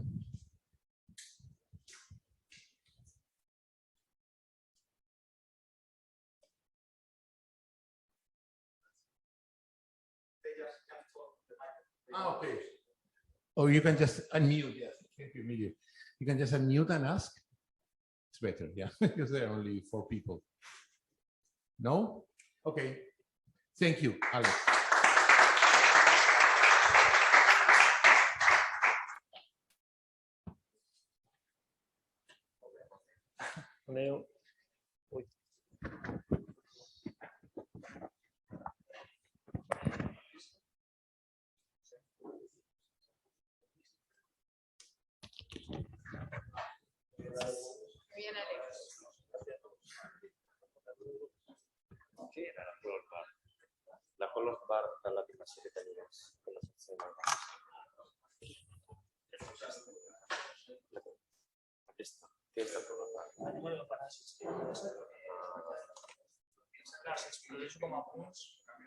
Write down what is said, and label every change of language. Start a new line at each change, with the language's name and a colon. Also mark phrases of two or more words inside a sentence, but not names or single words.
English: Okay. Or you can just unmute. Yes, thank you, Miguel. You can just unmute and ask. It's better, yeah, because there are only 4 people. No? Okay. Thank you, Alex. Leo.
Spanish: Bien, Alex.
Italian: Che era la
English: color bar?
Italian: La
English: color bar
Italian: dall'animazione italiana. Quella sezione. Questa
English: color bar. deixo com a punts